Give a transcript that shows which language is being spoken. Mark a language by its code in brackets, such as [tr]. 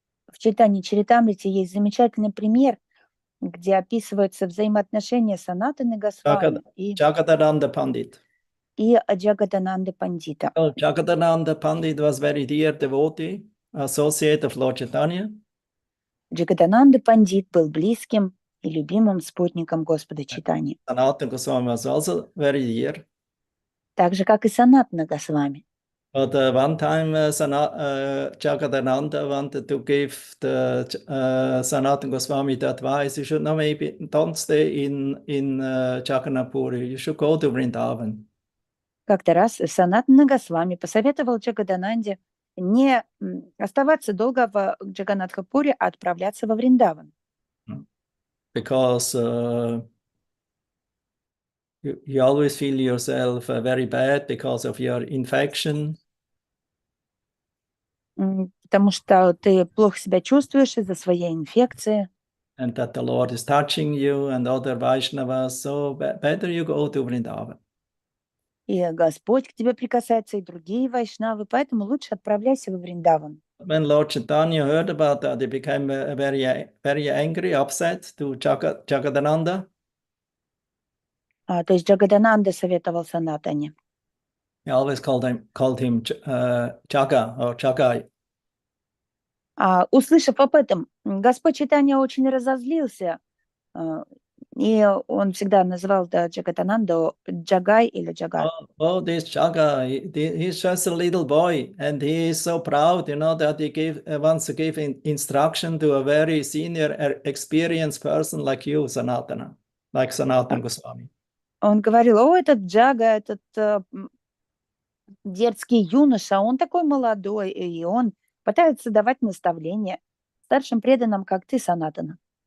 [ru] В Чайтанье Чаритамрите есть замечательный пример, где описываются взаимоотношения Санатаны Госвами и [en] Jagadananda Pandit. [ru] Джагадананды Пандита. [en] Jagadananda Pandit was very dear devotee, associate of Lord Chaitanya. [ru] Джагадананда Пандит был близким и любимым спутником Господа Чайтаньи. [en] Sanatana Goswami was also very dear. [ru] Так же, как и Санатана Госвами. [en] But one time Jagadananda wanted to give the Sanatana Goswami the advice, you should not maybe don't stay in Jagannath Puri, you should go to Vrindavan. [ru] Как-то раз Санатана Госвами посоветовал Джагадананде не оставаться долго в Джаганнатхапуре, а отправляться во Вриндаван. [en] Because you always feel yourself very bad because of your infection. [ru] потому что ты плохо себя чувствуешь из-за своей инфекции, [en] and that the Lord is touching you and other Vaishnavas, so better you go to Vrindavan. [ru] и Господь к тебе прикасается, и другие вайшнавы, поэтому лучше отправляйся во Вриндаван. [en] When Lord Chaitanya heard about that, he became very, very angry, upset to Jagadananda. [ru] То есть Джагадананда советовал Санатане. [en] He always called him Jaga or Jagai. [ru] Услышав об этом, Господь Чайтанья очень разозлился, и он всегда называл Джагадананду Джагай или Джагат. [en] Oh, this Jaga, he's just a little boy, and he is so proud, that he wants to give instruction to a very senior, experienced person like you, Sanatana, like Sanatana Goswami. [ru] Он говорил: о, этот Джага, этот дерзкий юноша, он такой молодой, и он пытается давать наставления старшим преданным, как ты, Санатана.